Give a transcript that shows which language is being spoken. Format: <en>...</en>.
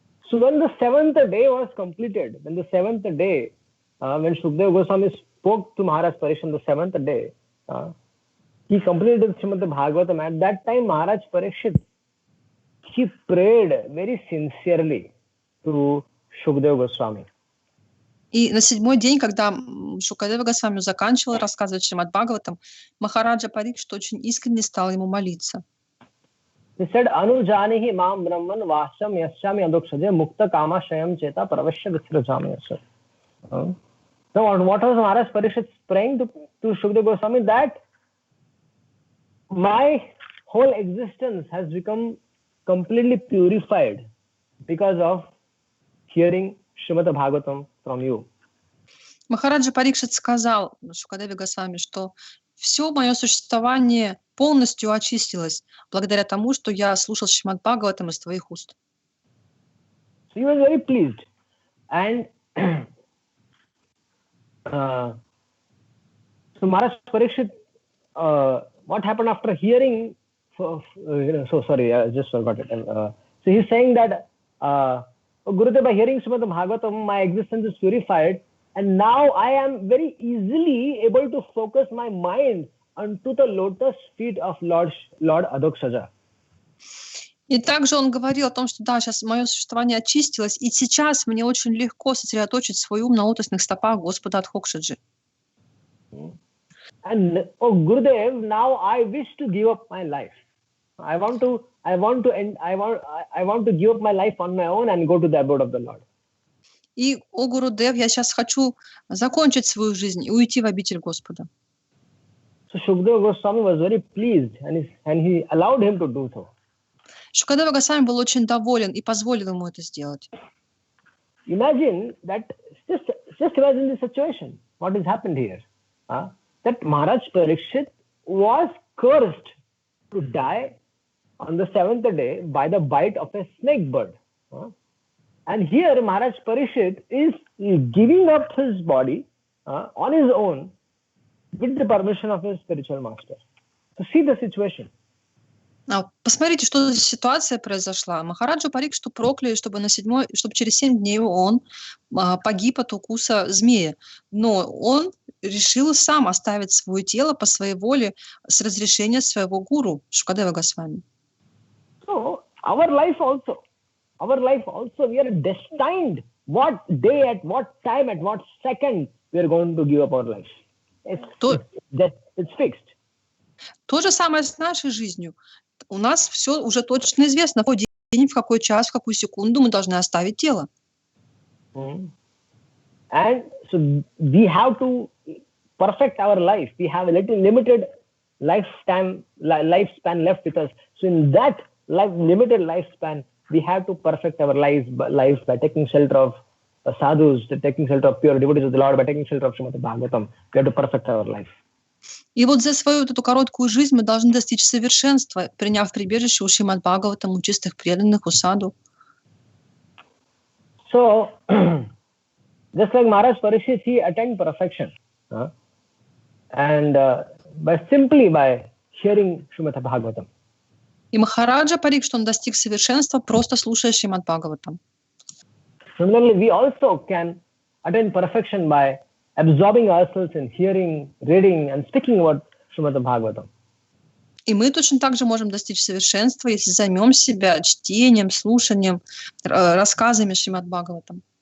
<en>So when the 7th day was completed, when Shukadeva Goswami spoke to Maharaj Parikshit on the 7th day, he completed Shrimad-Bhagavatam. At that time, Maharaj Parikshit, he prayed very sincerely to Shukadeva Goswami.</en> <ru>И на 7-й день, когда Шукадева Госвами заканчивал рассказывать Шримад-Бхагаватам, Махараджа Парикшит очень искренне стал ему молиться.</ru> <en>He said,</en> <sa>Anujanihi mam brahman vasam yasyami adokshade mukta kama shayam cheta pravashya visrajami yasya.</sa> <en>So what was Maharaj Parikshit praying to Shukadeva Goswami? That my whole existence has become completely purified because of hearing Shrimad-Bhagavatam from you.</en> <ru>Махараджа Парикшит сказал Шукадеве Госвами, что все мое существование полностью очистилось благодаря тому, что я слушал Шримад-Бхагаватам из твоих уст.</ru> <en>So he was very pleased. And so Maharaj Parikshit, what happened after hearing? So sorry, I just forgot it. So he's saying that, Gurudev, by hearing Shrimad-Bhagavatam, my existence is purified, and now I am very easily able to focus my mind onto the lotus feet of Lord Adoksaja.</en> <ru>И также он говорил о том, что да, сейчас мое существование очистилось, и сейчас мне очень легко сосредоточить свой ум на лотосных стопах Господа Адхокшаджи.</ru> <en>And Gurudev, now I wish to give up my life. I want to give up my life on my own and go to the abode of the Lord.</en> <ru>И, о Гурудев, я сейчас хочу закончить свою жизнь и уйти в обитель Господа.</ru> <en>So Shukadeva Goswami was very pleased, and he allowed him to do so.</en> <ru>Шукадева Госвами был очень доволен и позволил ему это сделать.</ru> <en>Imagine that, just imagine the situation. What has happened here? That Maharaj Parikshit was cursed to die on the 7th day by the bite of a snake bird. And here Maharaj Parikshit is giving up his body on his own with the permission of his spiritual master. So see the situation.</en> <ru>Посмотрите, что за ситуация произошла. Махараджу Парикшиту прокляли, чтобы через 7 дней он погиб от укуса змея. Но он решил сам оставить свое тело по своей воле с разрешения своего гуру Шукадева Госвами.</ru> <en>So our life also, we are destined what day, at what time, at what second we are going to give up our life. It's fixed.</en> <ru>То же самое с нашей жизнью. У нас все уже точно известно, в какой день, в какой час, в какую секунду мы должны оставить тело.</ru> <en>And so we have to perfect our life. We have a little limited lifespan left with us. So in that limited lifespan, we have to perfect our lives by taking shelter of sadhus, taking shelter of pure devotees of the Lord, by taking shelter of Shrimad-Bhagavatam. We have to perfect our life.</en> <ru>И вот за свою вот эту короткую жизнь мы должны достичь совершенства, приняв прибежище у Шримад-Бхагаватам, у чистых преданных, у саду.</ru> <en>So, just like Maharaj Parikshit, he attained perfection, and simply by hearing Shrimad-Bhagavatam.</en> <ru>И Махараджа Парикшит, он достиг совершенства, просто слушая Шримад-Бхагаватам.</ru> <en>Similarly, we also can attain perfection by absorbing ourselves in hearing, reading, and speaking about Shrimad-Bhagavatam.</en> <ru>И мы точно так же можем достичь совершенства, если займем себя чтением, слушанием, рассказами Шримад-Бхагаватам.</ru>